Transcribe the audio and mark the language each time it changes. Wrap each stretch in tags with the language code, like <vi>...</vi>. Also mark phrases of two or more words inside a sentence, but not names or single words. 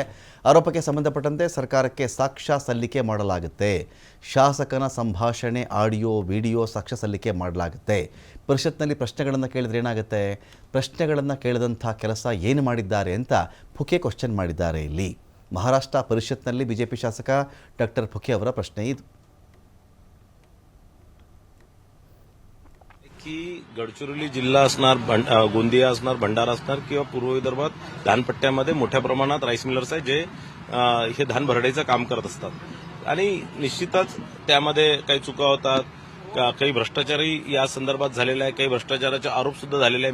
<kn>ಆರೋಪಕ್ಕೆ ಸಂಬಂಧಪಟ್ಟಂತೆ ಸರ್ಕಾರಕ್ಕೆ ಸಾಕ್ಷ್ಯ ಸಲ್ಲಿಕೆ ಮಾಡಲಾಗುತ್ತೆ. ಶಾಸಕನ ಸಂಭಾಷಣೆ ಆಡಿಯೋ ವಿಡಿಯೋ ಸಾಕ್ಷ್ಯ ಸಲ್ಲಿಕೆ ಮಾಡಲಾಗುತ್ತೆ. ಪರಿಷತ್ನಲ್ಲಿ ಪ್ರಶ್ನೆಗಳನ್ನು ಕೇಳಿದ್ರೆ ಏನಾಗುತ್ತೆ, ಪ್ರಶ್ನೆಗಳನ್ನು ಕೇಳಿದಂಥ ಕೆಲಸ ಏನು ಮಾಡಿದ್ದಾರೆ ಅಂತ ಫುಕೆ ಕ್ವಶನ್ ಮಾಡಿದ್ದಾರೆ. ಇಲ್ಲಿ ಮಹಾರಾಷ್ಟ್ರ ಪರಿಷತ್ನಲ್ಲಿ ಬಿಜೆಪಿ ಶಾಸಕ ಡಾಕ್ಟರ್ ಫುಕೆ ಅವರ प्रश्न ಇದು.</kn> <mr>की गडचिरोली जिल्हा असणार, गोंदिया असणार, भंडारा असणार किंवा पूर्व विदर्भात धानपट्ट्यामध्ये मोठ्या प्रमाणात राईस मिलर्स आहेत जे हे धान भरडायचं काम करत असतात आणि निश्चितच त्यामध्ये काही चुका होतात, काही भ्रष्टाचारही या संदर्भात झालेला आहे, काही भ्रष्टाचाराचे आरोप सुद्धा झालेले आहे.</mr>